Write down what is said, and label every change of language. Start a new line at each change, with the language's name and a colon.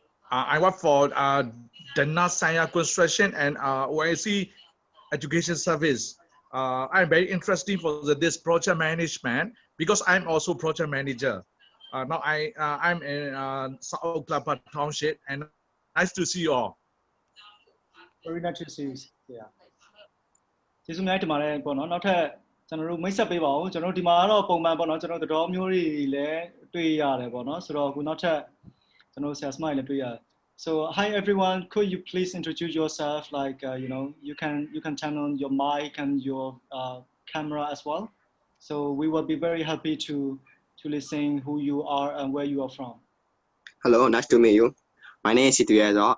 English: I work for Dana Saya Construction and OIC Education Service. I'm very interested for this project management because I'm also project manager. Now I'm in South Clapper Township and nice to see you all. Very nice to see you. Yeah.
Burmese: ကျေးဇူးများတင်ပါတယ်ပေါ့နော်နောက်ထပ်ကျွန်တော်တို့မိတ်ဆက်ပေးပါဦးကျွန်တော်တို့ဒီမှာတော့ပုံမှန်ပေါ့နော်ကျွန်တော်တို့တော်မျိုးတွေလည်းတွေ့ရတယ်ပေါ့နော်ဆိုတော့အခုနောက်ထပ်ကျွန်တော်ဆရာစမိုင်းလည်းတွေ့ရ
English: So hi everyone, could you please introduce yourself? Like you know, you can turn on your mic and your camera as well. So we will be very happy to listen who you are and where you are from. Hello, nice to meet you. My name is Situedo.